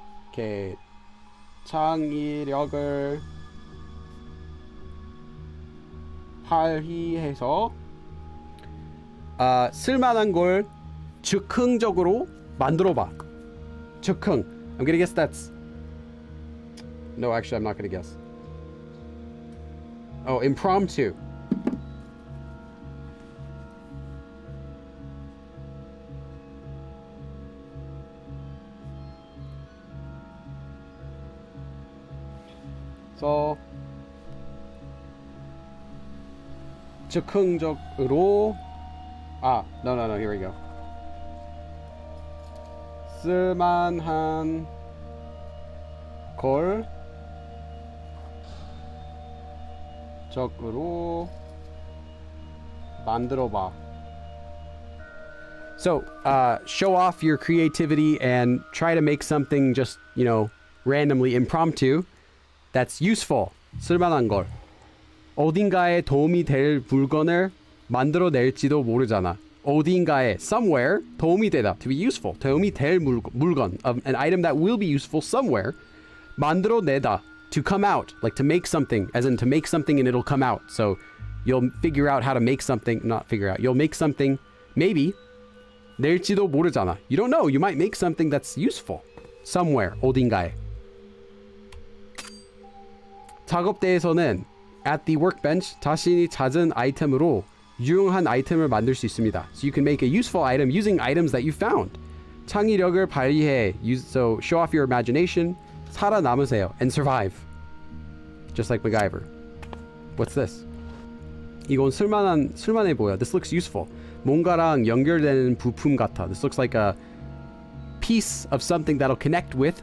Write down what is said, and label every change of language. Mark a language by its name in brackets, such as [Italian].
[English] Okay. [Korean] 창의력을 발휘해서 쓸만한 걸 즉흥적으로 만들어봐. [English] 즉흥. I'm gonna guess that's... No, actually, I'm not gonna guess. Oh, impromptu. So 즉흥적으로 no, here we go. [Korean] 쓸만한 걸 적으로 만들어봐. [English] So show off your creativity and try to make something just, you know, randomly impromptu that's useful. [Korean] 쓸만한 걸. 어딘가에 도움이 될 물건을 만들어낼지도 모르잖아. [English] 어딘가에, somewhere, [Korean] 도움이 되다, [English] to be useful. [Korean] 도움이 될 물건, [English] an item that will be useful somewhere. 만들어내다, to come out, like to make something, as in to make something and it'll come out. So you'll figure out how to make something, not figure out, you'll make something, maybe, [Korean] 낼지도 모르잖아. [English] You don't know, you might make something that's useful. Somewhere, [Korean] 어딘가에. 작업대에서는 [English] at the workbench [Korean] 자신이 찾은 아이템으로 유용한 아이템을 만들 수 있습니다. [English] So you can make a useful item using items that you found. [Korean] 창의력을 발휘해. [English] So show off your imagination. [Korean] 살아남으세요. [English] And survive. Just like MacGyver. What's this? [Korean] 이건 쓸만해 보여. [English] This looks useful. [Korean] 뭔가랑 연결되는 부품 같아. [English] This looks like a piece of something that'll connect with.